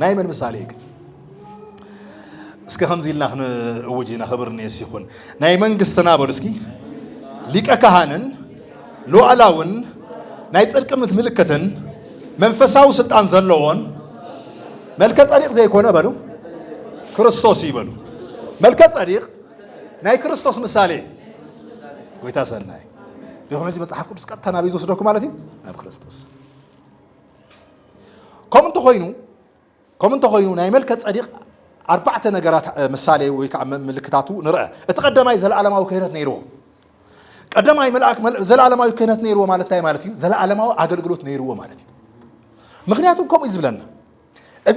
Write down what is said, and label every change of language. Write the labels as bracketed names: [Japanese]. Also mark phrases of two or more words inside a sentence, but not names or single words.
[Tigrinya] ናይ መን ምሳሌ ግን እስከ ከምዚልና ክንእውጅና ክብርኒ ይኹን ናይ መንግስትና በሉ እስኪ ሊቀ ካህንን ሉዓላውን ናይ ጽድቅ ምልክትን መንፈሳዊ ስልጣን ዘለዎን መልከ ጸዲቕ ዘይኮነ በሉ ክርስቶስ ይበሉ መልከ ጸዲቕ ናይ ክርስቶስ ምሳሌ ጎይታ ሰናይ ይሁን እንጂ መጽሐፍ ቅዱስ ቀጥታ ናብ ይወስደኩ ማለት እዩ ናብ ክርስቶስ ከምንተ ኮይኑ ናይ መልከ ጸዲቕ ኣርባዕተ ነገራት ምሳሌ ወይ ከዓ ምልክታቱ ንርአ እቲ ቀዳማይ ዘለዓለማዊ ክህነት ነይርዎ ቀዳማይ መልአክ ዘለዓለማዊ ክህነት ነይርዎ ማለት እንታይ ማለት እዩ ዘለዓለማዊ ኣገልግሎት ነይርዎ ማለት እዩ ምክንያቱም ከምኡ ዝብለና እዚ